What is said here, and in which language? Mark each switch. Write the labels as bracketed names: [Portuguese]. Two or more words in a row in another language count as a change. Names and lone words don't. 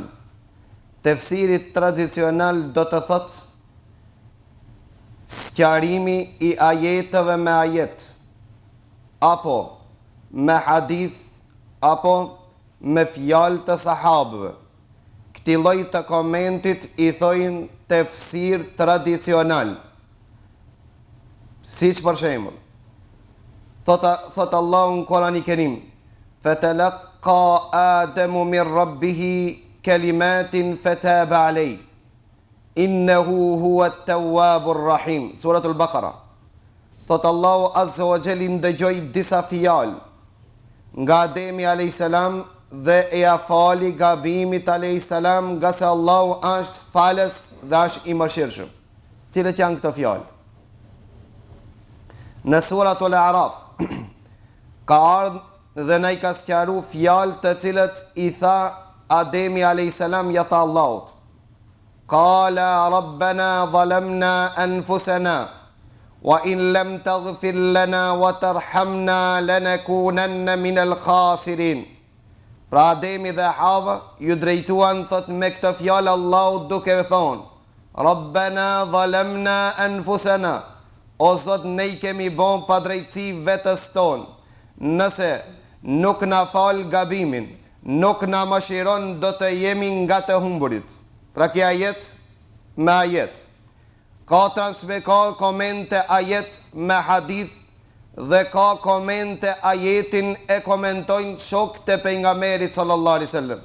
[Albanian] Tefsiri tradicional do të thotë sqarimi i ajeteve me ajet, apo me hadith, apo me fjalë të sahabëve. Këtij lloji të komentit i thojnë tefsir tradicional. Siç për shembull, thot Allahu në Kur'anin e Kerim: [Arabic] "فتلقى آدم من ربه كلمات فتاب عليه إنه هو التواب الرحيم." Suratul Baqara. [Albanian] Thot Allahu [Arabic] عز وجل [Albanian] ndëgjoi disa fjalë nga Ademi a.s. dhe e afali gabimit a.s. nga se Allahu është falës dhe është i mëshirshëm. Cilët janë këto fjalë? Në suratul A'raf ka ardhur dhe na i ka sqaruar fjalë të cilët i tha Ademi a.s. ja tha Allahut: [Arabic] قال ربنا ظلمنا أنفسنا وإن لم تغفر لنا وترحمنا لنكونن من الخاسرين. [Albanian] Pra Ademi dhe Hava ju drejtuan, thot, me këtë fjalë Allahu duke thonë: [Arabic] ربنا ظلمنا أنفسنا, [Albanian] o Zot, ne i kemi bon pa drejtësi vetës tonë. Nëse nuk na fal gabimin, nuk na mëshiron, do të jemi nga të humburit. Pra kjo ajet me ajet ka komente ajet me hadith, dhe ka komente ajetin e komentojnë shokët e pejgamberit [Arabic] صلى الله عليه وسلم.